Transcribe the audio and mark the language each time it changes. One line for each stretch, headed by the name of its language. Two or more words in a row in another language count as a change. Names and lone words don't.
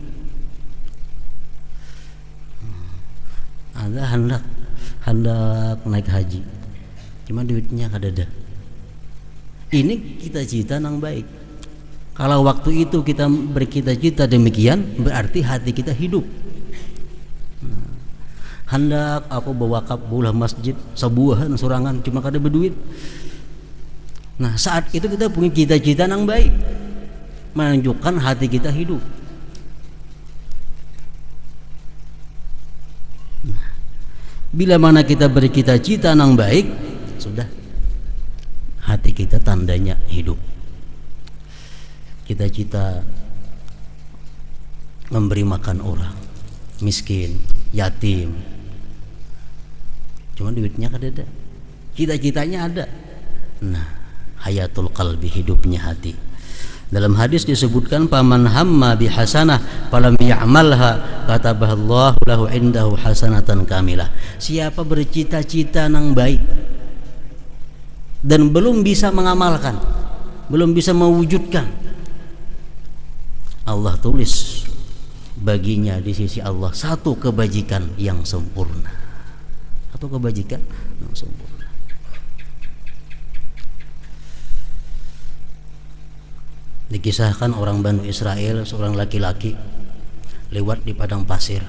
Banjar: Ada hendak naik haji, cuma duitnya kadada.
Indonesian: Ini cita-cita yang baik. Kalau waktu itu kita bercita-cita demikian, berarti hati kita hidup.
Banjar: Hendak aku bewakaf bulah masjid sebuahan sorangan, cuma kada berduit.
Indonesian: Nah, saat itu kita punya cita-cita yang baik, menunjukkan hati kita hidup. Bila mana kita bercita-cita yang baik, sudah hati kita tandanya hidup. Cita-cita memberi makan orang miskin, yatim, cuma duitnya kada ada, cita-citanya ada. Nah,
Arabic: حياة القلب,
Indonesian: hidupnya hati.
Arabic: Dalam hadis disebutkan فمن هم بحسنة فلم يعملها كتبها الله له عنده حسنة كاملة.
Indonesian: Siapa bercita-cita yang baik dan belum bisa mengamalkan, belum bisa mewujudkan, Allah tulis baginya di sisi Allah satu kebajikan yang sempurna. Satu kebajikan yang sempurna. Dikisahkan orang Bani Israel, seorang laki-laki lewat di padang pasir.